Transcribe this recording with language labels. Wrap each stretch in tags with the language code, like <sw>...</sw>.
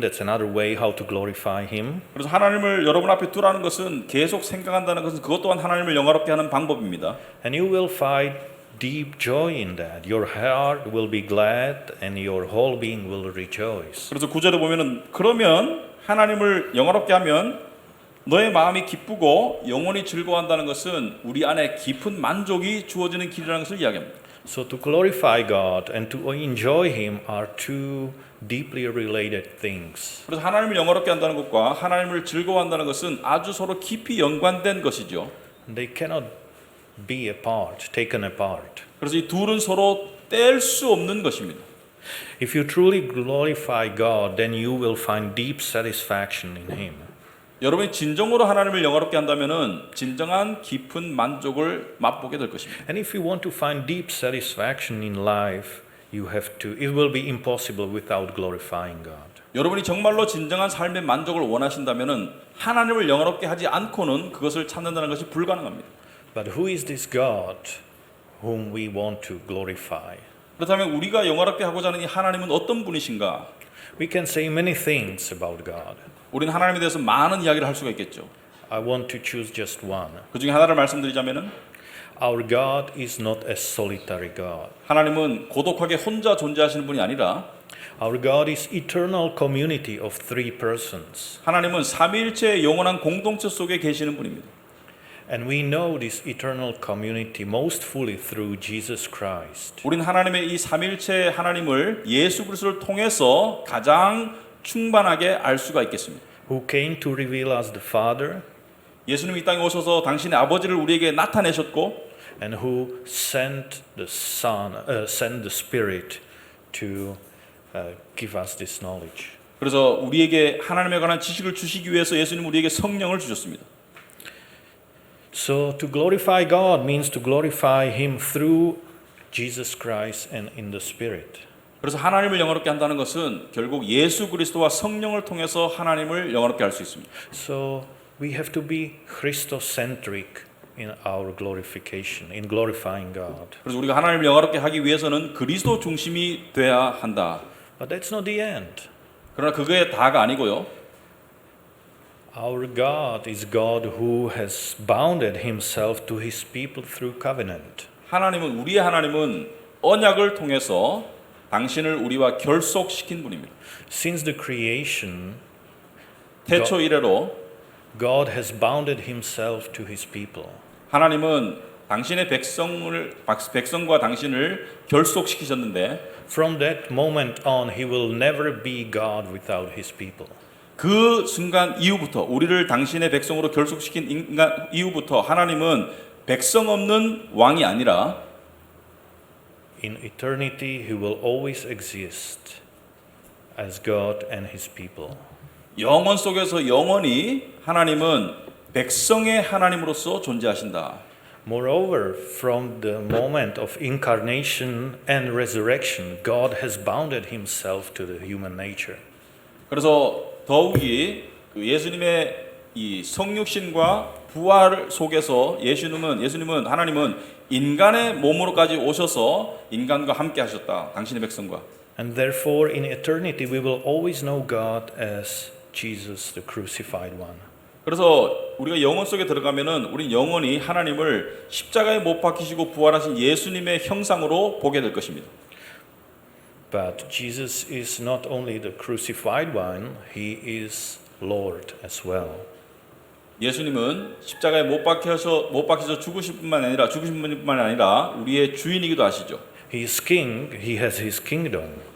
<en>That's another way how to glorify Him.</en> <ko>그래서 하나님을 여러분 앞에 두라는 것은 계속 생각한다는 것은 그것 또한 하나님을 영화롭게 하는 방법입니다.</ko> <en>And you will find deep joy in that. Your heart will be glad and your whole being will rejoice.</en> <ko>그래서 9절에 보면은 그러면 하나님을 영화롭게 하면 너의 마음이 기쁘고 영혼이 즐거워한다는 것은 우리 안에 깊은 만족이 주어지는 길이라는 것을 이야기합니다.</ko> <en>So to glorify God and to enjoy Him are two deeply related things.</en> <ko>그래서 하나님을 영화롭게 한다는 것과 하나님을 즐거워한다는 것은 아주 서로 깊이 연관된 것이죠.</ko> <en>They cannot be apart, taken apart.</en> <ko>그래서 이 둘은 서로 뗄 수 없는 것입니다.</ko> <en>If you truly glorify God, then you will find deep satisfaction in Him.</en> <ko>여러분이 진정으로 하나님을 영화롭게 한다면은 진정한 깊은 만족을 맛보게 될 것입니다.</ko> <en>And if you want to find deep satisfaction in life, it will be impossible without glorifying God.</en> <ko>여러분이 정말로 진정한 삶의 만족을 원하신다면은 하나님을 영화롭게 하지 않고는 그것을 찾는다는 것이 불가능합니다.</ko> <en>But who is this God whom we want to glorify?</en> <ko>그렇다면 우리가 영화롭게 하고자 하는 이 하나님은 어떤 분이신가?</ko> <en>We can say many things about God.</en> <ko>우리는 하나님에 대해서 많은 이야기를 할 수가 있겠죠.</ko> <en>I want to choose just one.</en> <ko>그 중에 하나를 말씀드리자면은</ko> <en>Our God is not a solitary God.</en> <ko>하나님은 고독하게 혼자 존재하시는 분이 아니라</ko> <en>Our God is eternal community of three persons.</en> <ko>하나님은 삼위일체의 영원한 공동체 속에 계시는 분입니다.</ko> <en>And we know this eternal community most fully through Jesus Christ.</en> <ko>우리는 하나님의 이 삼위일체 하나님을 예수 그리스도를 통해서 가장 충만하게 알 수가 있겠습니다.</ko> <en>Who came to reveal us the Father</en> <ko>예수님 이 땅에 오셔서 당신의 아버지를 우리에게 나타내셨고</ko> <en>and who sent the Spirit to give us this knowledge.</en> <ko>그래서 우리에게 하나님에 관한 지식을 주시기 위해서 예수님 우리에게 성령을 주셨습니다.</ko> <en>So to glorify God means to glorify Him through Jesus Christ and in the Spirit.</en> <ko>그래서 하나님을 영화롭게 한다는 것은 결국 예수 그리스도와 성령을 통해서 하나님을 영화롭게 할 수 있습니다.</ko> <en>So we have to be Christocentric in our glorification, in glorifying God.</en> <ko>그래서 우리가 하나님을 영화롭게 하기 위해서는 그리스도 중심이 돼야 한다.</ko> <en>But that's not the end.</en> <ko>그러나 그게 다가 아니고요.</ko> <en>Our God is God who has bounded himself to his people through covenant.</en> <ko>우리의 하나님은 언약을 통해서 당신을 우리와 결속시킨 분입니다.</ko> <en>Since the creation,</en> <ko>태초 이래로</ko> <en>God has bounded himself to his people.</en> <ko>하나님은 당신의 백성과 당신을 결속시키셨는데</ko> <en>From that moment on, he will never be God without his people.</en> <ko>그 순간 이후부터 우리를 당신의 백성으로 결속시킨 이후부터 하나님은 백성 없는 왕이 아니라</ko> <en>In eternity, he will always exist as God and his people.</en> <ko>영원 속에서 영원히 하나님은 백성의 하나님으로서 존재하신다.</ko> <en>Moreover, from the moment of incarnation and resurrection, God has bounded himself to the human nature.</en> <ko>그래서 더욱이 그 예수님의 이 성육신과 부활 속에서 예수님은 하나님은 인간의 몸으로까지 오셔서 인간과 함께 하셨다. 당신의 백성과.</ko> <en>And therefore, in eternity, we will always know God as Jesus, the crucified one.</en> <ko>그래서 우리가 영혼 속에 들어가면은 우린 영원히 하나님을 십자가에 못 박히시고 부활하신 예수님의 형상으로 보게 될 것입니다.</ko> <en>But Jesus is not only the crucified one, he is Lord as well.</en> <ko>예수님은 십자가에 못 박혀서 죽으신 분만 아니라 우리의 주인이기도 하시죠.</ko> <en>He is king, he has his kingdom.</en>